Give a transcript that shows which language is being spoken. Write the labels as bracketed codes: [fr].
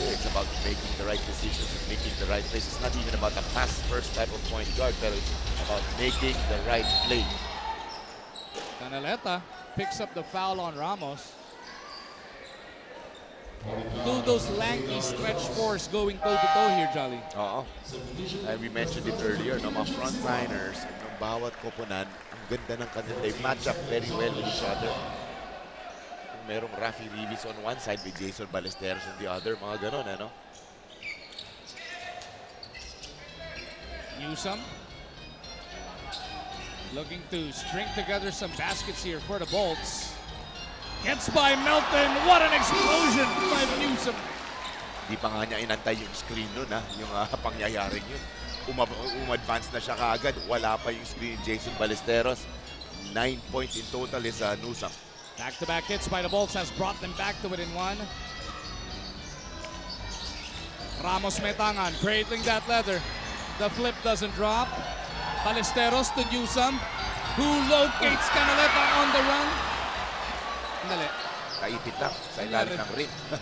[en] It's about making the right decisions and making the right plays. It's not even about a fast first type of point guard, [tl] pero [en] it's about making the right play. Canaleta picks up the foul on Ramos. Two of those lanky stretch fours going toe-to-toe here, Jolly. [tl] Oo. [en] And we mentioned it earlier, [tl] no, mga frontliners, ng bawat koponan, ang ganda ng kanila. [en] They match up very well with each other. [tl] Kung merong Rafi Rivas [en] on one side with [tl] Jason Ballesteros [en] on the other, [tl] mga ganon, ano? [en] Newsome looking to string together some baskets here for the Bolts. Gets by Melton. What an explosion by Newsome. [tl] Di pa nga niya inantay yung screen nun, ha? Yung pangyayaring yun. Advance na siya kaagad. Wala pa yung screen ni Jason Ballesteros. [en] 9 points in total is Newsome. Back-to-back hits by the Bolts has brought them back to within one. Ramos Metangan cradling that leather. The flip doesn't drop. Ballesteros to Newsome, who locates Canaleta on the run. [tl] Dali. Kaipit lang sa ilalim ng rim.